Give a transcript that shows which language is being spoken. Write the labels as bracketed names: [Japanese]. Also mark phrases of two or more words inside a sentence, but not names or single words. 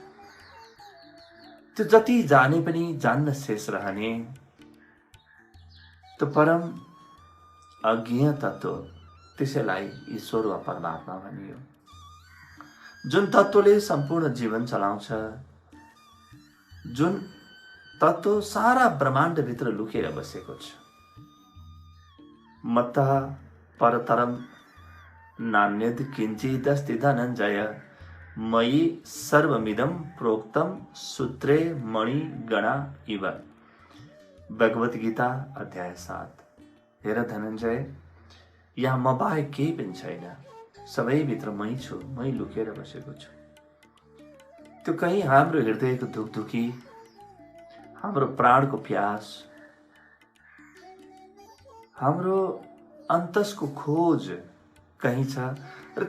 [Nepali] त्यो जति जाने पनि जान्न शेष रहने त्यो परम अज्ञेय तत्त्व, त्यसैलाई ईश्वर वा परमात्मा भनियो। जुन तत्त्वले सम्पूर्ण जीवन चलाउँछ, जुन तत्त्व सारा ब्रह्माण्डभित्र लुकेर बसेको छ। [Sanskrit] मत्तः परतरम नान्यद किञ्चिदस्ति धनञ्जय मयि सर्वमिदं प्रोक्तम सूत्रे मणिगणा इव। [Nepali] भगवत गीता अध्याय 7। हेर धनञ्जय, यहाँ म बाहेक केही पनि छैन, सबैभित्र मै छु, मै लुकेर बसेको छु। त्यो कहीँ हाम्रो हृदयको धुकधुकी, हाम्रो प्राणको प्यास, हाम्रो अन्तसको खोज कहीँ छ।